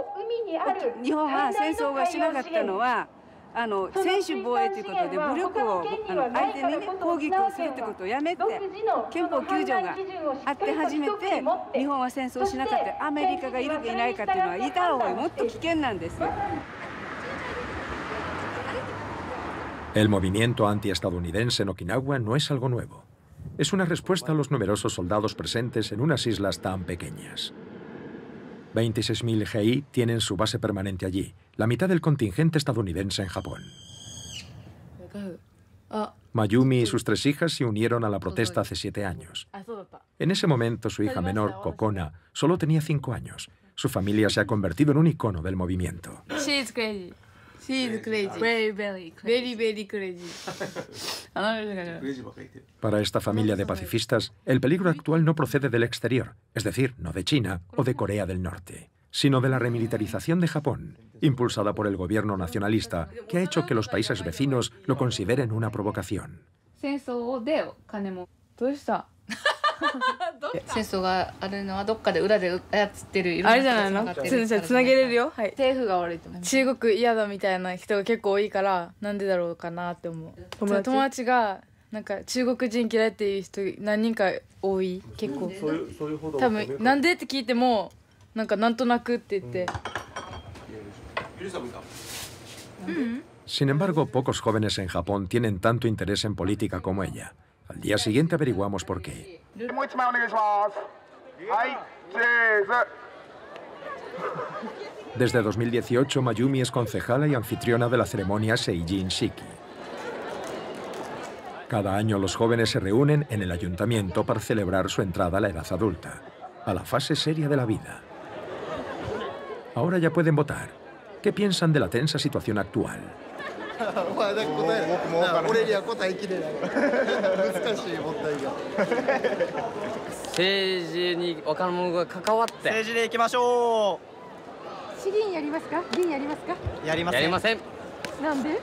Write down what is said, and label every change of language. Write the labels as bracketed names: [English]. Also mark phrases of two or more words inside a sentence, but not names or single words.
[Japanese] 日本は戦争がしなかったのは専守防衛ということで武力を相手にね攻撃をするということをやめて憲法9条があって初めて日本は戦争しなかった。アメリカがいるかいないかっていうのはいた方がもっと危険なんですよ。 [Spanish] El movimiento antiestadounidense en Okinawa no es algo nuevo. Es una respuesta a los numerosos soldados presentes en unas islas tan pequeñas. 26.000 GI tienen su base permanente allí, la mitad del contingente estadounidense en Japón. Mayumi y sus 3 hijas se unieron a la protesta hace 7 años. En ese momento su hija menor, Kokona, solo tenía 5 años. Su familia se ha convertido en un icono del movimiento. [English] She's crazy. She's crazy. Very, very crazy. Very, very crazy. [Spanish] Para esta familia de pacifistas, el peligro actual no procede del exterior, es decir, no de China o de Corea del Norte, sino de la remilitarización de Japón, impulsada por el gobierno nacionalista, que ha hecho que los países vecinos lo consideren una provocación. [Japanese] 戦争があるのはどっかで裏で操ってるいろんな人がつながってる。つなげれるよ。はい。政府が悪いと思う。中国嫌だみたいな人が結構多いからなんでだろうかなって思う。友達がなんか中国人嫌いっていう人何人か多い結構。多分なんでって聞いてもなんとなくって言って。 [Spanish] Sin embargo, pocos jóvenes en Japón tienen tanto interés en política como ella. Al día siguiente averiguamos por qué. Desde 2018, Mayumi es concejala y anfitriona de la ceremonia Seijin Shiki. Cada año los jóvenes se reúnen en el ayuntamiento para celebrar su entrada a la edad adulta, a la fase seria de la vida. Ahora ya pueden votar. ¿Qué piensan de la tensa situación actual? [Japanese] 俺には答えきれない難しい問題が政治に若者が関わって政治でいきましょう。市議員やりますか？議員やりますか？やりません。やりません。なんで？